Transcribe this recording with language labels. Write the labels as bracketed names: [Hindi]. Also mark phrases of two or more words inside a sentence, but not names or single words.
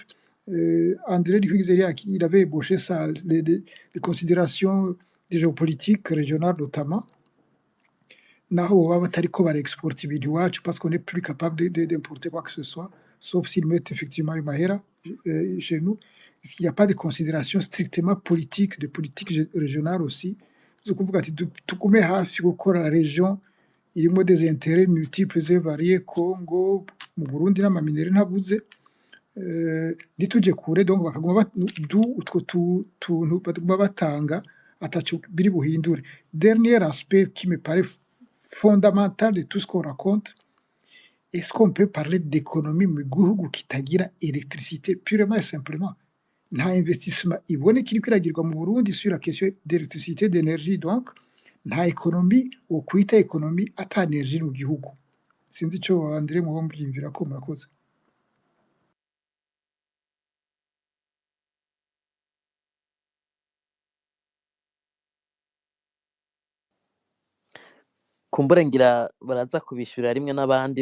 [French] André Duhuizeriak, il avait ébauché ça, les considérations des géopolitiques régionales notamment. [Rundi] Naho baba batariko barexporta ibintu iwacu [French] parce qu'on n'est plus capable d'importer quoi que ce soit, sauf s'ils mettent effectivement une mahera chez nous. Il n'y a pas de considération strictement politique, de politique régionale aussi. C'est [Rundi] kuvuga ati tugume hafi gukora [French] la région irimo des intérêts multiples et variés, [Rundi] Congo, mu Burundi n'amaminere ntabuze. Nituje kure donc bakaguma utwo tuntu baguma batanga ataco biri buhindure. [French] Dernier aspect qui me paraît fondamental de tout ce qu'on raconte, est-ce qu'on peut parler d'économie [Rundi] mu gihugu kitagira [French] électricité purement et simplement? [Rundi] Nta investissement iboneka iriko iragirwa mu Burundi [French] sur la question d'électricité, d'énergie, [Rundi] donc nta économie wo kwita économie ata energie mu gihugu. Sinzi ico André muba mubyiyumvira ko murakoze. kumbura ngira baraza kubishurira rimwe n'abandi.